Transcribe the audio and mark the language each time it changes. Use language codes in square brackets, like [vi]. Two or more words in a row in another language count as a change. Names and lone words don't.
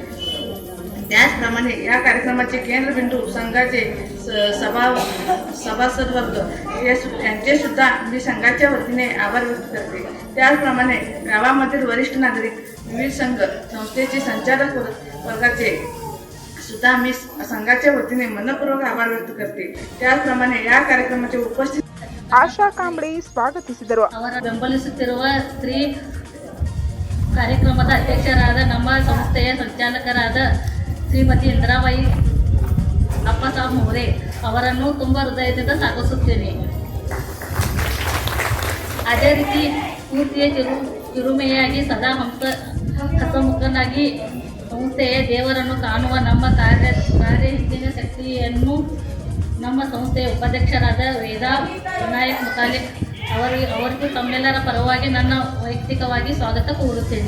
[mr] त्याचप्रमाणे या कार्यक्रमाचे केंद्रबिंदू संघाचे सभासद वर्ग यांचे सुद्धा मी संघाच्या वतीने आभार व्यक्त करते. त्याचप्रमाणे गावामधील वरिष्ठ नागरिक, विविध संघ संस्थेचे संचालक वर्गाचे सुद्धा मी संघाच्या वतीने मनपूर्वक आभार व्यक्त करते. त्याचप्रमाणे या कार्यक्रमाचे उपस्थित [kn] ಆಶಾ ಕಾಂಬಳೆ ಸ್ವಾಗತಿಸಿದರು. ಅವರ ಬೆಂಬಲಿಸುತ್ತಿರುವ ಸ್ತ್ರೀ ಕಾರ್ಯಕ್ರಮದ ಅಧ್ಯಕ್ಷರಾದ ನಮ್ಮ ಸಂಸ್ಥೆಯ ಸಂಚಾಲಕರಾದ ಶ್ರೀಮತಿ ಇಂದಿರಾಬಾಯಿ ಅಪ್ಪಸಾಬ್ ಮೋರೆ ಅವರನ್ನು ತುಂಬ ಹೃದಯದಿಂದ ಸ್ವಾಗತಿಸುತ್ತೇನೆ. ಅದೇ ರೀತಿ ಪೂರ್ತಿಯ ಚಿರುಮೆಯಾಗಿ ಸದಾ ಹಸಮುಖನಾಗಿ ಸಂಸ್ಥೆಯ ದೇವರನ್ನು ಕಾಣುವ ನಮ್ಮ ಕಾರ್ಯಹಿಂದಿನ ಶಕ್ತಿಯನ್ನು ನಮ್ಮ ಸಂಸ್ಥೆಯ ಉಪಾಧ್ಯಕ್ಷರಾದ ವೇದಾ ವಿನಾಯಕ್ ಮುತಾಲಿಕ್ ಅವರಿಗೂ ತಮ್ಮೆಲ್ಲರ ಪರವಾಗಿ ನನ್ನ ವೈಯಕ್ತಿಕವಾಗಿ ಸ್ವಾಗತ ಕೋರುತ್ತೇನೆ.